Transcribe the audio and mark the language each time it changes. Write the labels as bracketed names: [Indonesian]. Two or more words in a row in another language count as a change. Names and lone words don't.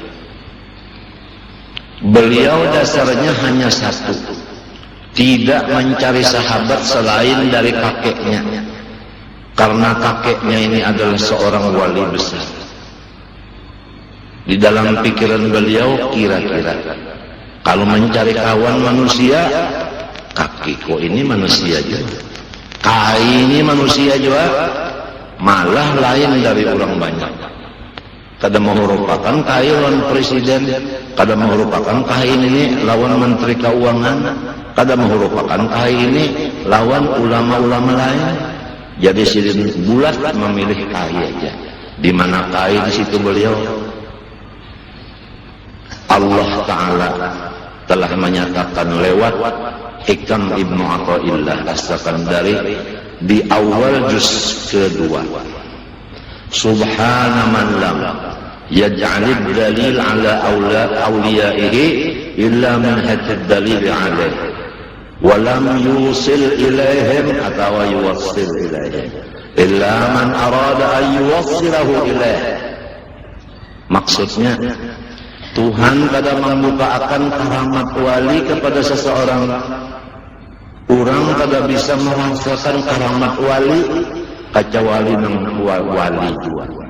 [Indonesian] Beliau dasarnya hanya satu, tidak mencari sahabat selain dari kakeknya, karena kakeknya ini adalah seorang wali besar. Di dalam pikiran beliau kira-kira kalau mencari kawan manusia, kakiku ini manusia juga, kai ini manusia juga, malah lain dari orang banyak. [Banjar] Kada merupakan kai lawan presiden, kada merupakan kai ini lawan menteri keuangan, kada merupakan kai ini lawan ulama-ulama lain. Jadi sidin bulat memilih kai aja. [Indonesian] Di mana kai di situ beliau. Allah Ta'ala telah menyatakan lewat Hikam Ibnu Athaillah As-Sakandari di awal juz kedua, [Arabic] سبحان من لم يجعل الدليل على أوليائه إلا من حيث الدليل عليه ولم يوصل إليهم atau يوصل إليهم إلا من أراد أن يوصله إليه. [Banjar] Maksudnya Tuhan kada membuka akan karamat wali kepada seseorang. Orang kada bisa merasakan karamat wali kecuali nang wali juga.